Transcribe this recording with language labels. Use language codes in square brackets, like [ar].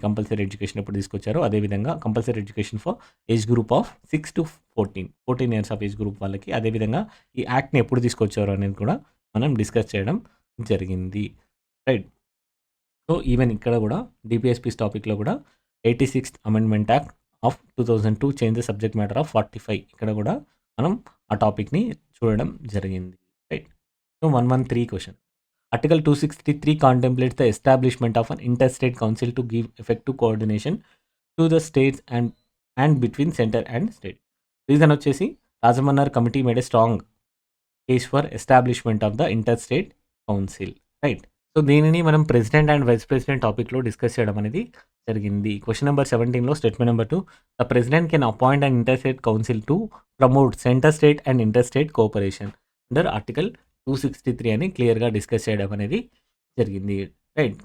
[en] compulsory education ఎప్పుడు తీసుకొచ్చారో అదేవిధంగా compulsory education for age group [te] of 6-14 years of age group వాళ్ళకి అదేవిధంగా ఈ యాక్ట్‌ని ఎప్పుడు తీసుకొచ్చారో అనేది కూడా మనం డిస్కస్ చేయడం జరిగింది. రైట్. సో, ఈవెన్ ఇక్కడ కూడా డీపీఎస్‌పీస్ టాపిక్‌లో కూడా [en] 86థ్ amendment act of 2002 change the subject matter of 45 [te] ఇక్కడ కూడా మనం ఆ టాపిక్‌ని చూడడం జరిగింది. [en] Right. So, 113 question. Article 263 contemplates the establishment of an interstate council to give effective coordination to the states and between center and state. Reason వచ్చేసి Rajamannar committee made a strong case for establishment of the interstate council. Right. [te] So, దీనిని మనం president and vice president టాపిక్‌లో discuss చేయడం అనేది జరిగింది. [en] question number 17లో statement number 2 the president can appoint and interstate council to promote center state and interstate cooperation under article 263 [te] అని క్లియర్‌గా discuss చేయడం అనేది జరిగింది. [en] Right.